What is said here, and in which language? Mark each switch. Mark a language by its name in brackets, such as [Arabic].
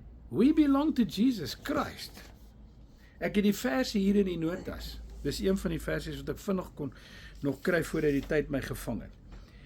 [English] We belong to Jesus Christ. [Afrikaans] Ek het die verse hier in die notas. Dis een van die versies wat ek vinnig kon nog kry voordat die tyd my gevang het.